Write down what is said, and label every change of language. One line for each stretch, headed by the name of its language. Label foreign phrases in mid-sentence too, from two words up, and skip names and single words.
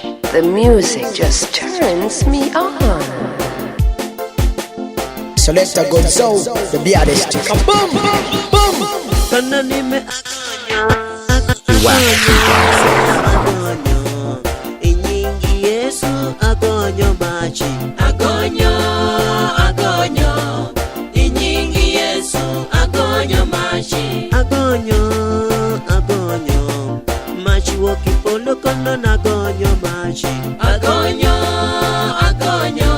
English: The music just turns me on. So let's go so the baddest. Boom, boom, boom.
Luo (Kenya and Tanzania): Inyingi Yesu agonyo machi. Agonyo, agonyo. Inyingi Yesu agonyo machi. Agonyo, agonyo. Machi wokipolo kono na agonyo machi. Agonyo, agonyo.